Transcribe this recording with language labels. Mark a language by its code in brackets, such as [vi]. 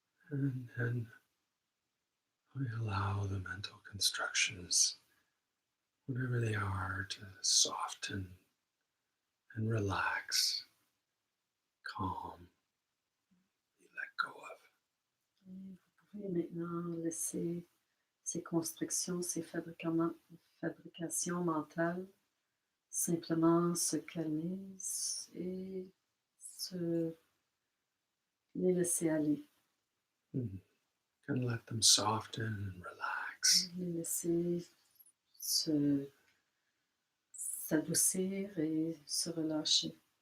[en] And then we allow the mental constructions, whatever they are, to soften and relax, calm, be let go of. [fr] Et vous pouvez maintenant laisser ces constructions, ces fabrications mentales simplement se calmer et se les laisser aller, [en] And let them soften and relax. [fr] les laisser se s'adoucir et se relâcher.